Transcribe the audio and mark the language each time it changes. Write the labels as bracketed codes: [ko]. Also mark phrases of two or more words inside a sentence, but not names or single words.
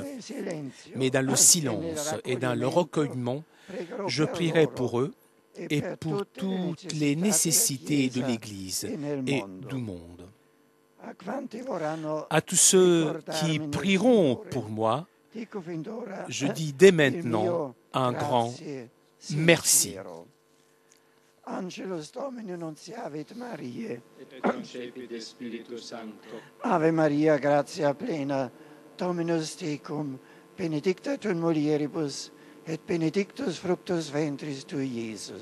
[fr] Mais dans le silence et dans le recueillement, je prierai pour eux et pour toutes les nécessités de l'Église et du monde. À tous ceux qui prieront pour moi, je dis dès maintenant un grand merci. [la] Angelus Domini nunciavit Mariae. Et concepit de Spiritus Sancto. Ave Maria, gratia plena, Dominus tecum, benedicta tu in mulieribus, et benedictus fructus ventris tui, Iesus.